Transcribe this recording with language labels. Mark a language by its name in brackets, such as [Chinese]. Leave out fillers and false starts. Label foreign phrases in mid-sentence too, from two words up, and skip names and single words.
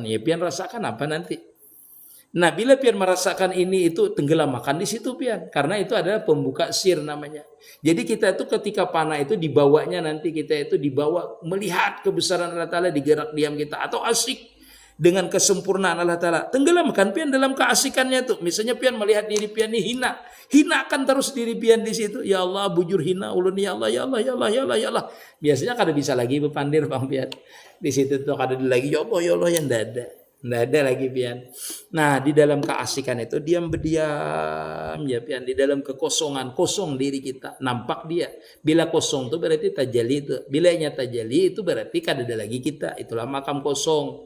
[Banjar] Ya pian rasakan apa nanti? Nah, bila pian merasakan ini itu tenggelam makan di situ pian, karena itu adalah pembuka sir namanya. Jadi kita itu ketika panah itu dibawanya nanti kita itu dibawa melihat kebesaran [Arabic] الله تعالى [Banjar] di gerak diam kita, atau asik dengan kesempurnaan [Arabic] الله تعالى. [Banjar] Tenggelamkan pian dalam keasikannya itu. Misalnya pian melihat diri pian ini hina, hinakan terus diri pian di situ. [Arabic] يا الله, [Banjar] bujur hina ulun, [Arabic] يا الله، يا الله، يا الله، يا الله، يا الله. [Banjar] Biasanya kada bisa lagi berpandir bang pian. Di situ tuh kada lagi [Arabic] يا الله، يا الله, [Banjar] yang dada. Nggak ada lagi pian. Nah di dalam keasikan itu diam berdiam ya pian. Di dalam kekosongan, kosong diri kita, nampak dia. Bila kosong itu berarti tajali itu. Bila tajali itu berarti kada ada lagi kita. Itulah makam kosong.